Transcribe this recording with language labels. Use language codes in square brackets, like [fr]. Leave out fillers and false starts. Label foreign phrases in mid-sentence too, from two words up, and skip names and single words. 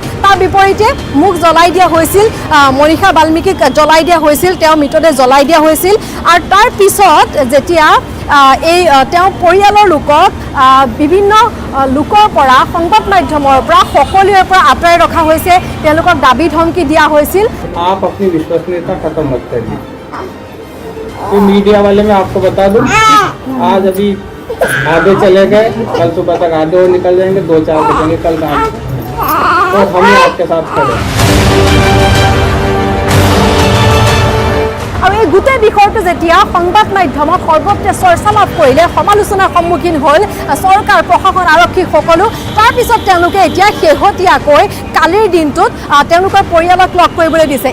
[as] তাৰ বিপৰীতে মুখ জ্বলাই দিয়া হৈছিল, মনীষা বাল্মীকিক জ্বলাই দিয়া হৈছিল, তেওঁৰ মৃতদেহ জ্বলাই দিয়া হৈছিল। আৰু তাৰ পিছত যেতিয়া এই তেওঁ পৰিয়ালৰ লোকক বিভিন্ন লোকৰ পৰা, সংবাদ মাধ্যমৰ পৰা, সকলোৰে পৰা আঁতৰাই ৰখা হৈছে, তেওঁলোকক দাবী ধমকি দিয়া হৈছিল। [hi] आप अपनी विश्वसनीयता खत्म मत करिए। तो मीडिया वाले मैं आपको बता दूं, आज अभी आधे चले गए, कल सुबह तक आधे और निकल जाएंगे, 2-4 बचेंगे कल रात, और हम आपके साथ खड़े। [as] আৰু এই গোটেই বিষয়টো যেতিয়া সংবাদ মাধ্যমত সৰ্বত্ৰে চৰ্চা লাভ কৰিলে, সমালোচনাৰ সন্মুখীন হ'ল চৰকাৰ, প্ৰশাসন, আৰক্ষী সকলো, তাৰপিছত তেওঁলোকে এতিয়া শেহতীয়াকৈ কালিৰ দিনটোত তেওঁলোকৰ পৰিয়ালক লগ কৰিবলৈ দিছে।